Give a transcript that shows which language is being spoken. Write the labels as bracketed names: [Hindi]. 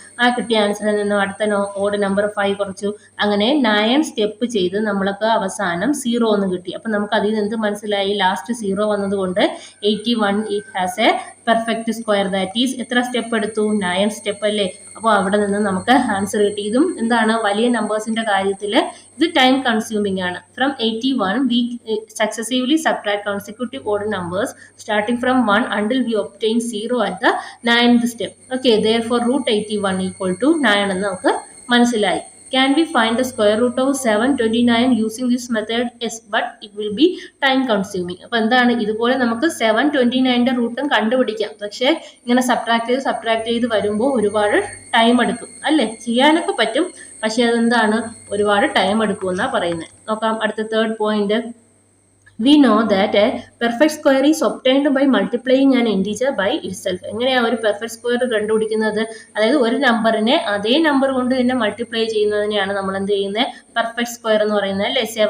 [Malayalam] ആ കിട്ടിയ ആൻസറിൽ നിന്ന് അടുത്ത ഓഡ് നമ്പർ 5 കുറച്ചു. അങ്ങനെ 9 സ്റ്റെപ്പ് ചെയ്ത് നമ്മൾക്ക് അവസാനം 0 എന്ന് കിട്ടി. അപ്പം നമുക്ക് അതിൽ നിന്ന് മനസ്സിലായി ലാസ്റ്റ് 0 വന്നതുകൊണ്ട് 81 [English] Has a perfect square. That is [Malayalam] എത്ര സ്റ്റെപ്പ് എടുത്തു? 9 സ്റ്റെപ്പ് അല്ലേ. അപ്പോൾ അവിടെ നിന്ന് നമുക്ക് ആൻസർ കിട്ടി. ഇതും എന്താണ്, വലിയ നമ്പേഴ്സിന്റെ കാര്യത്തിൽ ഇത് ടൈം കൺസ്യൂമിംഗ് ആണ്. [English] From 81 we successively subtract consecutive odd numbers starting from 1 until we obtain 0 at the 9th step. Okay, therefore root 81 equal to 9 [Malayalam] എന്ന് നമുക്ക് മനസ്സിലായി. [English] Can we find the square root of 729 using this method? Yes, but it will be time consuming. [Malayalam] അപ്പോൾ എന്താണ്, ഇതുപോലെ നമുക്ക് 729ന്റെ റൂട്ടും കണ്ടുപിടിക്കാം. പക്ഷേ ഇങ്ങനെ സബ്ട്രാക്ട് ചെയ്ത് വരുമ്പോൾ ഒരുപാട് ടൈം എടുക്കും അല്ലേ. ചെയ്യാനൊക്കെ പറ്റും, പക്ഷെ അതെന്താണ്, ഒരുപാട് ടൈം എടുക്കുമെന്നാണ് പറയുന്നത്. നോക്കാം അടുത്ത third point. [English] We know that a perfect square is obtained by multiplying an integer by itself. [Malayalam] എങ്ങനെയാണ് ഒരു പെർഫെക്റ്റ് സ്ക്വയർ കണ്ടുപിടിക്കുന്നത്? അതായത് ഒരു നമ്പറിനെ അതേ നമ്പർ കൊണ്ട് തന്നെ മൾട്ടിപ്ലൈ ചെയ്യുന്നതിനെയാണ് നമ്മൾ എന്ത് ചെയ്യുന്നത്, പെർഫെക്റ്റ് സ്ക്വയർ എന്ന് പറയുന്നത് അല്ലേ.